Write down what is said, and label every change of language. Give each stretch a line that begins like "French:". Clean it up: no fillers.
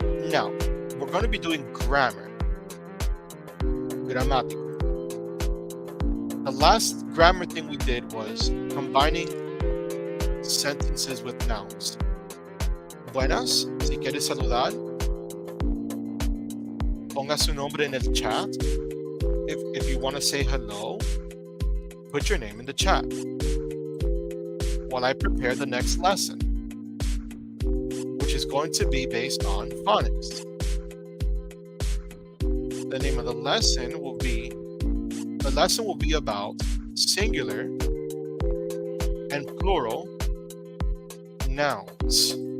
English: Now, we're going to be doing grammar. Gramática. The last grammar thing we did was combining sentences with nouns.
Spanish: Buenas, si quieres saludar, ponga su nombre en el chat.
English: If you want to say hello, put your name in the chat while I prepare the next lesson, which is going to be based on phonics. The name of the lesson will be about singular and plural nouns.